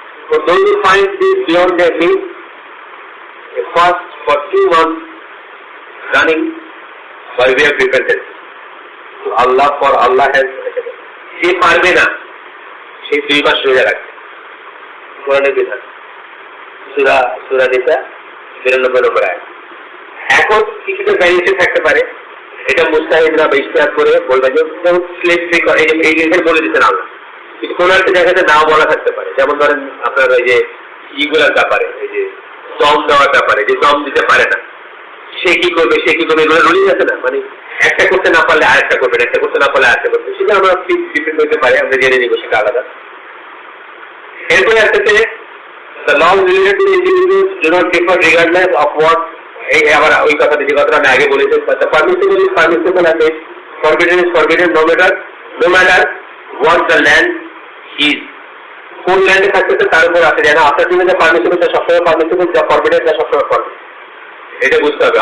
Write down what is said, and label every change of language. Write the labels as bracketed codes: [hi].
[en] For those who find this beyond their means, a fast for 2 months running by way of repentance to Allah, for Allah has, [bn] সে পারবে না সেই 2 মাস রোজা রাখতে, কোরআনের বিধান, সূরা নিসা ৯৩ নম্বর আয়াত। এখন কিছুটা ভ্যারিয়েশন থাকতে পারে, এটা মুস্তাহিদরা বা ইশতিহাদ করে বলবে যে স্লেভ ফ্রি করে, এই বলে দিচ্ছেন আল্লাহ, কিন্তু কোন একটা জায়গাতে নাও বলা থাকতে পারে। যেমন ধরেন আপনার ওই যে ইগুলার ব্যাপারে, এই যে দম দেওয়ার ব্যাপারে, যে দম দিতে পারে না সে কি করবে, এগুলো রুলিং আছে না, মানে একটা করতে না পারলে আরেকটা করবেন, একটা করতে না পারলে আরেকটা করবেন, সেটা আমরা ডিপেন্ড করতে পারি, আমরা জেনে নিব, সেটা আলাদা। এরপরে আসতেছে [en] the laws related to individuals do not differ regardless of what, [bn] এই আবার ওই কথাটা যে কথাটা আমি আগে বলেছি, [en] the permissible is permissible and forbidden is forbidden no matter what the land is. [bn] কোন ল্যান্ডে থাকতেছে তার উপর আছে, যেন আপনার জন্য যে পারমিসিবল তা সবসময় পারমিসিবল, যা ফরবিডেন তা সবসময় ফরবিডেন, এটা বুঝতে হবে।